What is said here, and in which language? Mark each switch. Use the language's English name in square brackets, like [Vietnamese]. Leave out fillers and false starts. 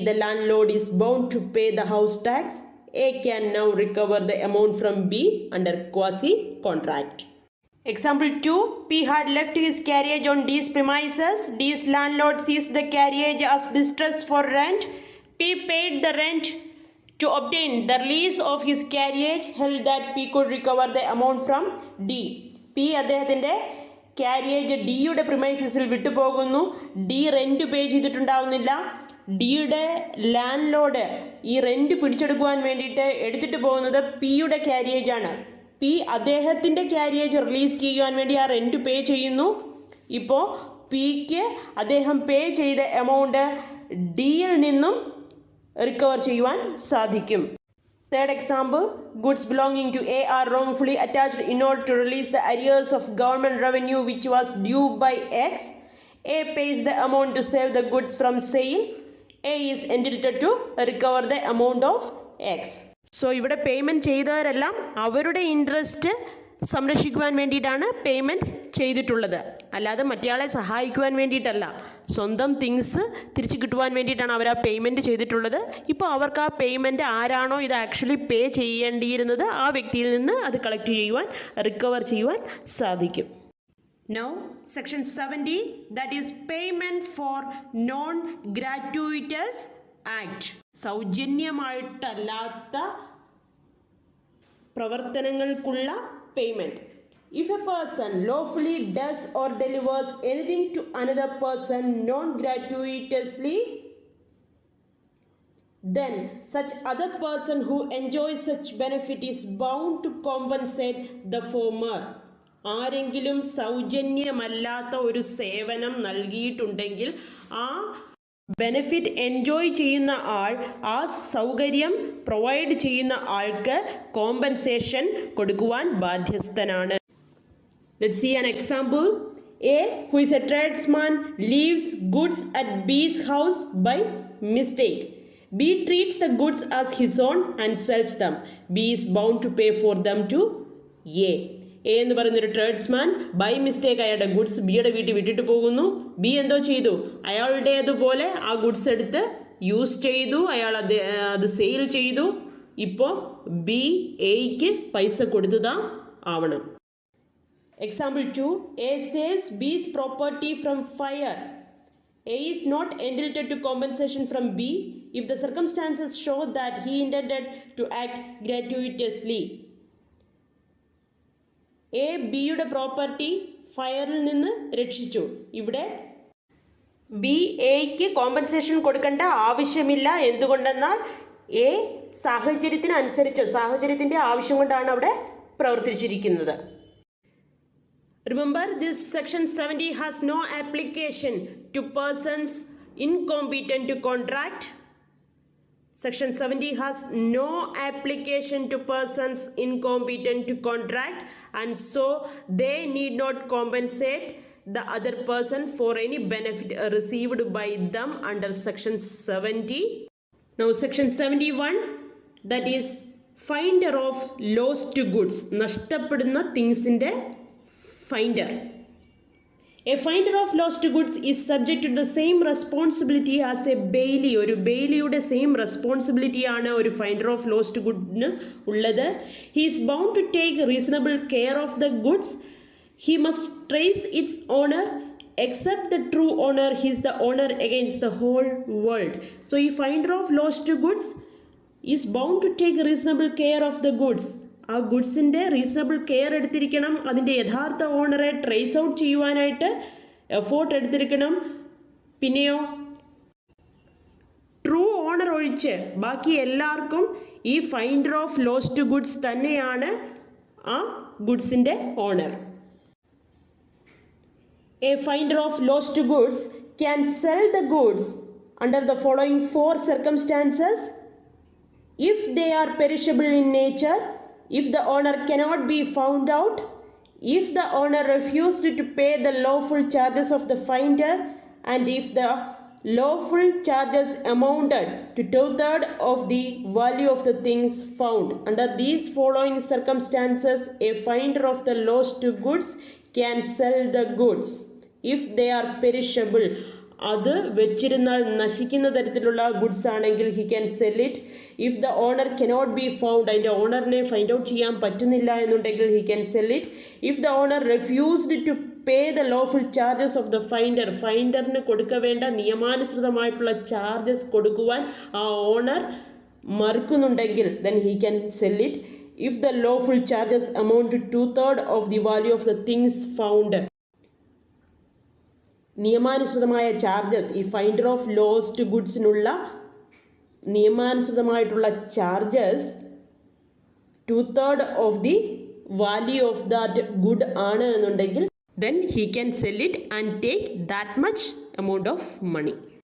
[English] The landlord is bound to pay the house tax. A can now recover the amount from B under quasi-contract. Example 2. P had left his carriage on D's premises. D's landlord seized the carriage as distress for rent. P paid the rent to obtain the release of his carriage, held that P could recover the amount from D. [Malayalam] P അദ്ദേഹത്തിൻ്റെ carriage ഡിയുടെ പ്രിമൈസസിൽ വിട്ടുപോകുന്നു. D rent pay ചെയ്തിട്ടുണ്ടാവുന്നില്ല. ഡിയുടെ land load ഈ rent പിടിച്ചെടുക്കുവാൻ വേണ്ടിയിട്ട് എടുത്തിട്ട് പോകുന്നത് പിയുടെ കാരിയേജാണ്. P അദ്ദേഹത്തിൻ്റെ carriage release ചെയ്യുവാൻ വേണ്ടി ആ റെൻറ്റ് പേ ചെയ്യുന്നു. ഇപ്പോൾ പിക്ക് അദ്ദേഹം പേ ചെയ്ത എമൗണ്ട് ഡിയിൽ നിന്നും റിക്കവർ ചെയ്യുവാൻ സാധിക്കും. [English] Third example, goods belonging to A are wrongfully attached in order to release the arrears of government revenue which was due by X. A pays the amount to save the goods from sale. A is entitled to recover the amount of X. [Malayalam] So ഇവിടെ payment ചെയ്തവരെല്ലാം അവരുടെ interest സംരക്ഷിക്കുവാൻ വേണ്ടിയിട്ടാണ് payment ചെയ്തിട്ടുള്ളത്. അല്ലാതെ മറ്റേയാളെ സഹായിക്കുവാൻ വേണ്ടിയിട്ടല്ല. സ്വന്തം things തിരിച്ചു കിട്ടുവാൻ വേണ്ടിയിട്ടാണ് അവർ ആ പേയ്മെൻറ്റ് ചെയ്തിട്ടുള്ളത്. ഇപ്പോൾ അവർക്ക് ആ പേയ്മെൻറ്റ് ആരാണോ ഇത് ആക്ച്വലി പേ ചെയ്യേണ്ടിയിരുന്നത് ആ വ്യക്തിയിൽ നിന്ന് അത് കളക്ട് ചെയ്യുവാൻ റിക്കവർ ചെയ്യുവാൻ സാധിക്കും. [English] Now, section 70, that is payment for non-gratuitous act. [Malayalam] സൗജന്യമായിട്ടല്ലാത്ത പ്രവർത്തനങ്ങൾക്കുള്ള payment. [English] If a person lawfully does or delivers anything to another person non-gratuitously, then such other person who enjoys such benefit is bound to compensate the former. [Malayalam] ആരെങ്കിലും സൗജന്യമല്ലാത്ത ഒരു സേവനം നൽകിയിട്ടുണ്ടെങ്കിൽ ആ benefit enjoy ചെയ്യുന്ന ആൾ ആ സൗകര്യം provide ചെയ്യുന്ന ആൾക്ക് കോമ്പൻസേഷൻ കൊടുക്കുവാൻ ബാധ്യസ്ഥനാണ്. [English] Let's see an example. A, who is a tradesman, leaves goods at B's house by mistake. B treats the goods as his own and sells them. B is bound to pay for them to A. [Malayalam] A എന്ന് പറയുന്നൊരു tradesman by mistake അയാളുടെ goods ബിയുടെ വീട്ടിൽ വിട്ടിട്ട് പോകുന്നു. B എന്തോ ചെയ്തു, അയാളുടേതുപോലെ ആ ഗുഡ്സ് എടുത്ത് യൂസ് ചെയ്തു, അയാൾ അത് സെയിൽ ചെയ്തു. ഇപ്പോൾ ബി എയ്ക്ക് പൈസ കൊടുത്തതാ ആവണം. [English] Example 2. A saves B's property from fire. A is not entitled to compensation from B if the circumstances show that he intended to act gratuitously. [Malayalam] A ബിയുടെ പ്രോപ്പർട്ടി ഫയറിൽ നിന്ന് രക്ഷിച്ചു. ഇവിടെ ബി എയ്ക്ക് കോമ്പൻസേഷൻ കൊടുക്കേണ്ട ആവശ്യമില്ല. എന്തുകൊണ്ടെന്നാൽ എ സാഹചര്യത്തിൻ്റെ ആവശ്യം കൊണ്ടാണ് അവിടെ പ്രവർത്തിച്ചിരിക്കുന്നത്. [English] Remember, this section 70 has no application to persons incompetent to contract. Section 70 has no application to persons incompetent to contract, and so they need not compensate the other person for any benefit received by them under section 70. Now section 71, that is finder of lost goods, [Malayalam] നഷ്ടപ്പെടുന്ന തിങ്സിന്റെ [English] finder. A finder of lost goods is subject to the same responsibility as a bailey. [Malayalam] ഒരു ബെയിലിയുടെ same responsibility ആണ് ഒരു finder of lost ഗുഡിന് ഉള്ളത്. [English] He is bound to take reasonable care of the goods. He must trace its owner. Except the true owner, he is the owner against the whole world. So a finder of lost goods is bound to take reasonable care of the goods. [Malayalam] ആ ഗുഡ്സിൻ്റെ reasonable care എടുത്തിരിക്കണം. അതിൻ്റെ യഥാർത്ഥ ഓണറെ trace out ചെയ്യുവാനായിട്ട് effort എടുത്തിരിക്കണം. പിന്നെയോ true owner ഒഴിച്ച് ബാക്കി എല്ലാവർക്കും ഈ finder of lost goods തന്നെയാണ് ആ ഗുഡ്സിൻ്റെ owner. [English] A finder of lost goods can sell the goods under the following 4 circumstances. If they are perishable in nature, if the owner cannot be found out, if the owner refused to pay the lawful charges of the finder, and if the lawful charges amounted to 2/3 of the value of the things found. Under these following circumstances, a finder of the lost goods can sell the goods if they are perishable. [Malayalam] അത് വെച്ചിരുന്നാൽ നശിക്കുന്ന തരത്തിലുള്ള goods ആണെങ്കിൽ [English] He can sell it. If the owner cannot be found, [Malayalam] അതിൻ്റെ ഓണറിനെ find out ചെയ്യാൻ പറ്റുന്നില്ല എന്നുണ്ടെങ്കിൽ [English] He can sell it. If the owner refused to pay the lawful charges of the finder, [Malayalam] ഫൈൻഡറിന് കൊടുക്ക വേണ്ട നിയമാനുസൃതമായിട്ടുള്ള ചാർജസ് കൊടുക്കുവാൻ ആ owner മറുക്കുന്നുണ്ടെങ്കിൽ [English] then he can sell it. If the lawful charges amount to 2/3 of the value of the things found, [Malayalam] നിയമാനുസൃതമായ charges, ഈ finder of lost ഗുഡ്സിനുള്ള നിയമാനുസൃതമായിട്ടുള്ള charges 2/3 of the value of that good ആണ് എന്നുണ്ടെങ്കിൽ [English] then he can sell it and take that much amount of money.